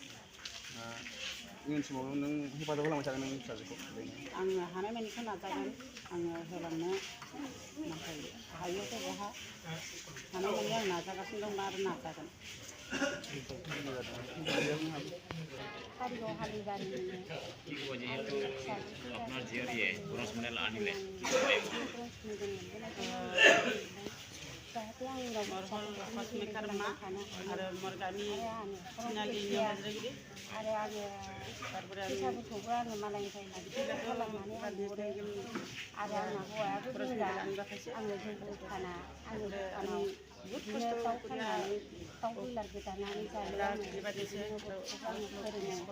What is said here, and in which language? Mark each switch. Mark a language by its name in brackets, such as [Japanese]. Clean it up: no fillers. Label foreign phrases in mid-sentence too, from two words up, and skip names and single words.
[Bodo] इयुन समाव नों हेफाजाब होलांबाय थागोन नोंनि फिसाजोखौ? आङो हानायमानिखौ नाजागोन, आङो होलांनो, नाथाय हायैयावथ' बहा हानायमानि आं नाजागासिनो दं आरो नाजागोन। कारिगाव हालिबारिनि [Assamese] কি ক'ব, যিহেতু আপোনাৰ জীয়ৰীয়ে ব্ৰঞ্জ মেডেল আনিলে, কি ক'ব? [Bodo] Morhol Kosmi Karma आरो मरगामि सिनालिनि हाजिरागिरि आरो आङो फैसाफोरखौबो आङो मालायनिफ्राय खालामनानै आं हरो आरो आंना हौवायाबो गोरा आङो जोंबो फाना आङो दखानाव बिदिनो दाउ फाननानै दाउ बयलार गोदानानै जायो आङो बिदिनो गथ'फोरखौ आङो फोरोङो